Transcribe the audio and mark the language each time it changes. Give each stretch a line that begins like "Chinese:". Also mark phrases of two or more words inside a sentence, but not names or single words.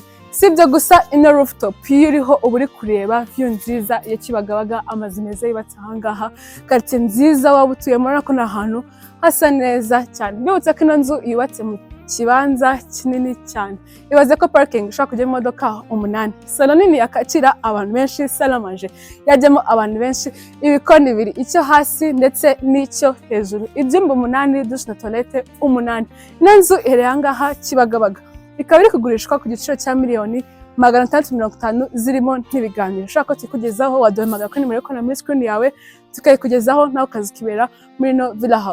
Kinyarwanda: Si ibyo gusa, ino rooftop iyo uriho uba uri kureba view nziza ya Kibagabaga, amazu meza yubatse ahangaha, quartier nziza waba utuyemo. Urabona ko ni ahantu hasa neza cyane. Mbibutsa ko ino nzu yubatse mu kibanza kinini cyane. Ibaze ko parking ushobora kujyamo imodoka 8. Salon nini yakakira abantu benshi,
French: salle à manger
Kinyarwanda: yajyamo abantu benshi, ibikoni 2, icyo hasi ndetse n'icyo hejuru, ibyumba 8, douche na toilette 8. Ino nzu iherereye ahangaha Kibagabaga. Ikaba iri kugurishwa ku giciro cya $650,000 zirimo n'ibiganiro. Ushaka ko tukugezaho waduhamagara kuri nimero yo muri screen yawe tukayikugezaho nawe ukazikibera muri no
English: villa house.